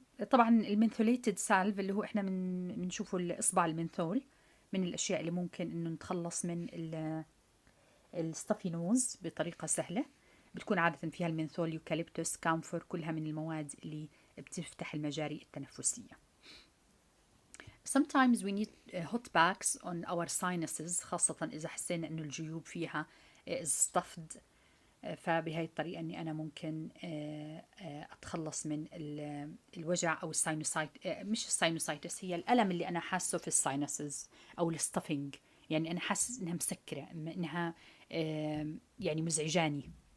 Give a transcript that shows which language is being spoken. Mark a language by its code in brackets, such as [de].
[ar] طبعا المنثوليتد سالف اللي هو إحنا بنشوفه الإصبع المنثول من الأشياء اللي ممكن إنه نتخلص من الستافي نوز بطريقة سهلة. بتكون عادة فيها المنثول، يوكاليبتوس، كامفور، كلها من المواد اللي بتفتح المجاري التنفسية. [en] Sometimes we need hot packs on our sinuses [ar] خاصة إذا حسينا إنه الجيوب فيها [en] is stuffed. [ar] فبهاي الطريقة إني أنا ممكن أتخلص من الوجع أو الساينوسايت، مش الساينوسايتس، هي الألم اللي أنا حاسه في الساينسز أو الستافينج. يعني أنا حاسس إنها مسكرة، إنها يعني مزعجاني.